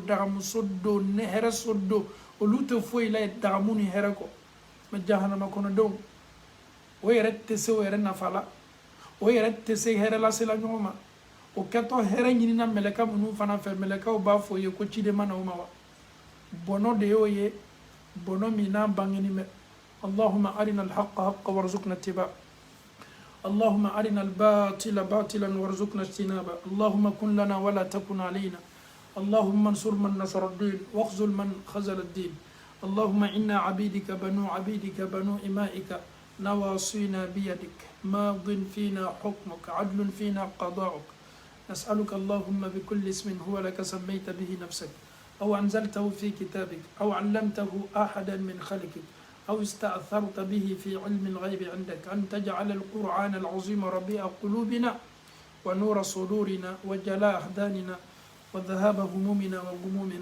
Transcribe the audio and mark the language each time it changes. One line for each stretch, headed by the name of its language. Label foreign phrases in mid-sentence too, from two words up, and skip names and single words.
Bambara: dagamu so don hɛrɛ so don olu tɛ foyi la ye dagamu ni hɛrɛ kɔ mɛ jahanama kɔnɔdenw o yɛrɛ tɛ se o yɛrɛ nafa la o yɛrɛ tɛ se hɛrɛ lasela ɲɔgɔn ma o kɛtɔ hɛrɛ ɲinina mɛlɛka minnu fana fɛ mɛlɛkaw b'a fɔ ye ko ciden ma na o ma wa bɔnɔ de y'o ye bɔnɔ min n'a bangeni bɛ
Arabic: اللهم أرنا الحق حقا وارزقنا اتباع اللهم أرنا الباطل باطلا وارزقنا اجتنابه اللهم كن لنا ولا تكن علينا اللهم انصر من نصر الدين واخذل من خذل الدين اللهم إنا عبيدك بنو عبيدك بنو إمائك نواصينا بيدك ماض فينا حكمك عدل فينا قضاؤك نسألك اللهم بكل اسم هو لك سميت به نفسك أو أنزلته في كتابك أو علمته أحدا من خلقك أو استأثرت به في علم الغيب عندك أن تجعل القرآن العظيم ربيع قلوبنا ونور صدورنا وجلاء أحزاننا وذهاب همومنا وغمومنا.